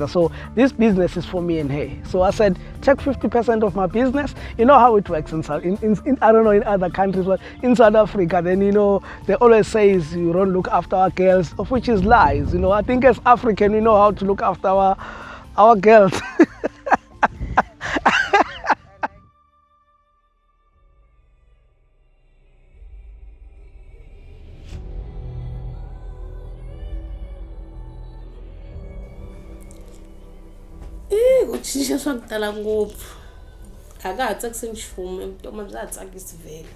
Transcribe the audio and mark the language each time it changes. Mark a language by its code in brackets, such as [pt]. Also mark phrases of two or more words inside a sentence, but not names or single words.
[en] So this business is for me and her. So I said, take 50% of my business. You know how it works in I don't know in other countries, but in South Africa, then they always say you don't look after our girls, of which is lies. I think as African, we know how to look after our girls. [ts] Ku cinca swa ku tala ngopfu a ka ha tsakisi nchumu, evutomi bya ha tsakisi vhele.